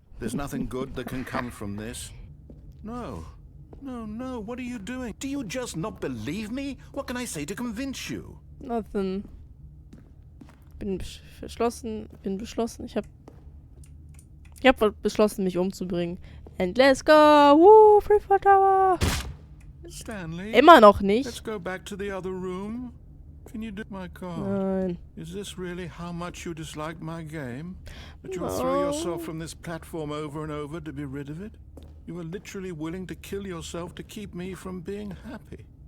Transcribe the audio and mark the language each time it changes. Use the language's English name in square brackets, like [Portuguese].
[English] There's nothing good that can come from this. No. No, no, what are you doing? Do you just not believe me? What can I say to convince you? Nothing. [German] Bin beschlossen. Ich hab beschlossen, mich umzubringen. [English] And let's go! Woo! Free for Tower! Stanley? [German] Immer noch nicht. [English] Let's go back to the other room. Can you do my God? [German] Nein. [English] Is this really how much you dislike my game? That you'll throw yourself from this platform over and over to be rid of it? You are literally willing to kill yourself to keep me from being happy.